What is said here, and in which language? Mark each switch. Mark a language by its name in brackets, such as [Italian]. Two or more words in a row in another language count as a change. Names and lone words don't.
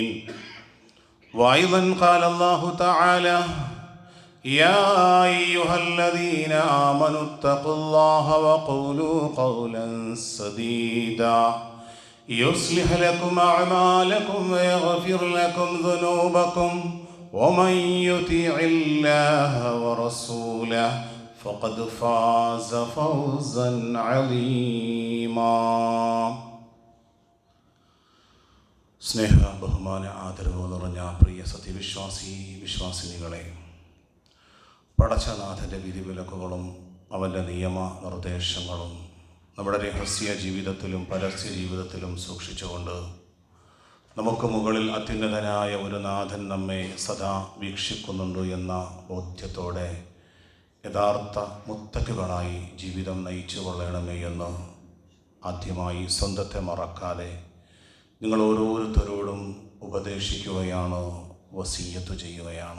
[Arabic] وأيضا قال الله تعالى: يا أيها الذين آمنوا اتقوا الله وقولوا قولا سديدا يصلح لكم أعمالكم ويغفر لكم ذنوبكم ومن يطع الله ورسوله فقد فاز فوزا عظيما. [Malayalam] സ്നേഹ ബഹുമാന ആദരവ് നിറഞ്ഞ പ്രിയ വിശ്വാസിനികളെ, പടച്ചനാഥൻ്റെ വിധിവിലക്കുകളും അവൻ്റെ നിയമ നിർദ്ദേശങ്ങളും നമ്മുടെ രഹസ്യ ജീവിതത്തിലും പരസ്യ ജീവിതത്തിലും സൂക്ഷിച്ചുകൊണ്ട് നമുക്ക് മുകളിൽ അത്യുന്നതനായ ഒരു നാഥൻ നമ്മെ സദാ വീക്ഷിക്കുന്നുണ്ട് എന്ന ബോധ്യത്തോടെ യഥാർത്ഥ മുത്തക്കികളായി ജീവിതം നയിച്ചു കൊള്ളണമേ എന്ന് ആദ്യമായി സ്വന്തത്തെ മറക്കാതെ നിങ്ങൾ ഓരോരുത്തരോടും ഉപദേശിക്കുകയാണ്, വസിയ്യത്ത് ചെയ്യുകയാണ്.